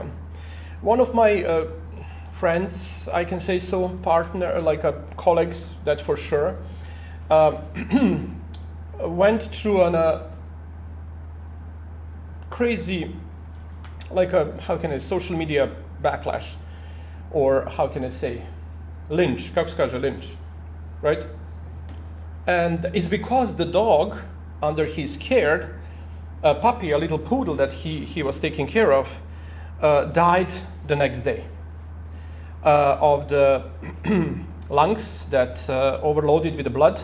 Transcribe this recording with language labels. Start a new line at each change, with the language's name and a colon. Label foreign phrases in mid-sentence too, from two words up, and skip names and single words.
English: One of my friends, I can say so, partner, like colleagues, that for sure, went through a crazy, social media backlash, or how can I say, lynch,
Serbian: kako se kaže lynch, right?
English: And it's because the dog, under his care, a puppy, a little poodle that he was taking care of, died the next day of the lungs that overloaded with the blood.